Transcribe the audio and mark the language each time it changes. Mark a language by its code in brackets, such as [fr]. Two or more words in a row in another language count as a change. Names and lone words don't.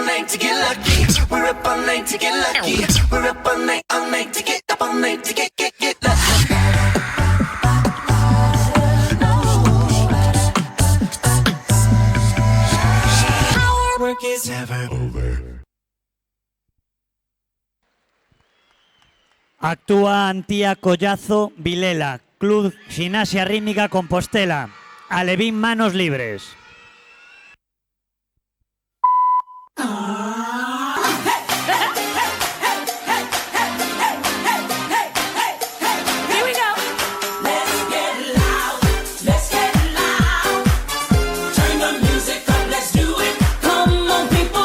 [en] to get lucky. We're up all night to get lucky. We're up all night to get up all night to get lucky. Our work is never over. [gl] Actúa Antía Collazo Vilela, Club Gimnasia Rítmica Compostela, Alevín Manos Libres. [en] Here we go. Let's get loud. Let's get loud. Turn the music up. Let's do it. Come on, people.